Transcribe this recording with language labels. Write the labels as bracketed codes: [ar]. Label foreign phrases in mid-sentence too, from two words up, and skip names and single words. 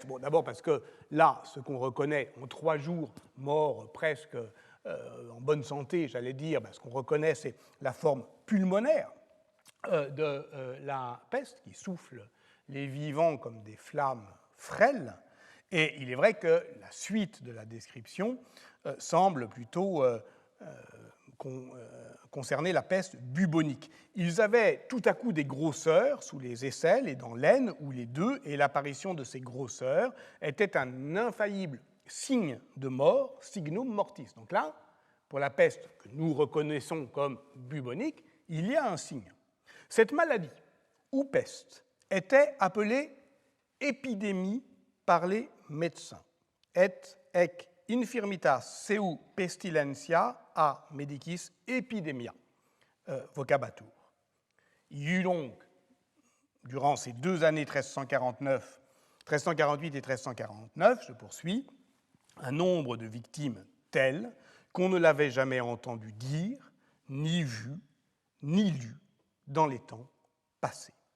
[fr] Bon, d'abord parce que là, ce qu'on reconnaît en 3 jours, mort presque en bonne santé, j'allais dire, ce qu'on reconnaît, c'est la forme pulmonaire de la peste, qui souffle les vivants comme des flammes frêles, Et il est vrai que la suite de la description semble plutôt concerner la peste bubonique. Ils avaient tout à coup des grosseurs sous les aisselles et dans l'aine, ou les deux, et l'apparition de ces grosseurs était un infaillible signe de mort, [la] signum mortis. [fr] Donc là, pour la peste que nous reconnaissons comme bubonique, il y a un signe. Cette maladie, ou peste, était appelée épidémie par les médecins. [la] Et ec infirmitas seu pestilentia a medicis epidemia vocabatur. [fr] Il y eut donc, durant ces 2 années 1348 et 1349, je poursuis, un nombre de victimes tel qu'on ne l'avait jamais entendu dire, ni vu, ni lu dans les temps passés.